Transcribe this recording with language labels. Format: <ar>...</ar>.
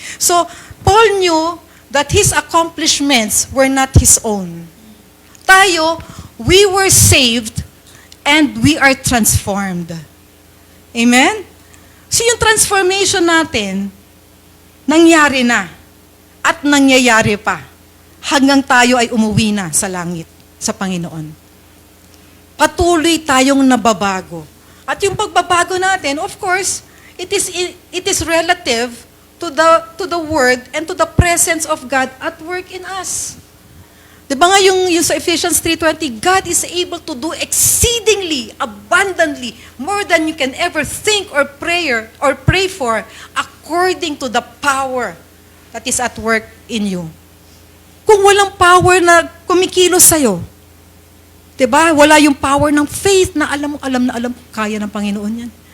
<en>So, Paul knew that his accomplishments were not his own. Tayo, we were saved and we are transformed. Amen?</en> <tl>So yung transformation natin, nangyari na at nangyayari pa hanggang tayo ay umuwi na sa langit, sa Panginoon. Patuloy tayong nababago. At yung pagbabago natin,</tl> <en>of course, it is relative to the Word and to the presence of God at work in us.</en> <tl>Diba nga yung sa</tl> <en>Ephesians 3:20, God is able to do exceedingly, abundantly, more than you can ever think or pray for, according to the power that is at work in you.</en> <tl>Kung walang power na kumikilos sa'yo, diba? Wala yung power ng faith na alam, kaya ng Panginoon yan.</tl>